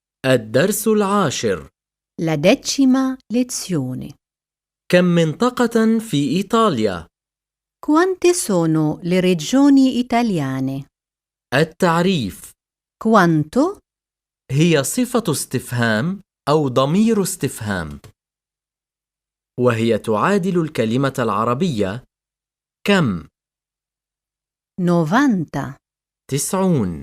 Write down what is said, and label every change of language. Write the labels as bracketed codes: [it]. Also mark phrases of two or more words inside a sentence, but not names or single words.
[ar] الدرس العاشر. [it] La 10ª lezione. [ar] كم منطقة في إيطاليا؟ [it] Quante sono le regioni italiane? [ar] التعريف. [it] Quanto [ar] هي صفة استفهام أو ضمير استفهام، وهي تعادل الكلمة العربية كم. 90 90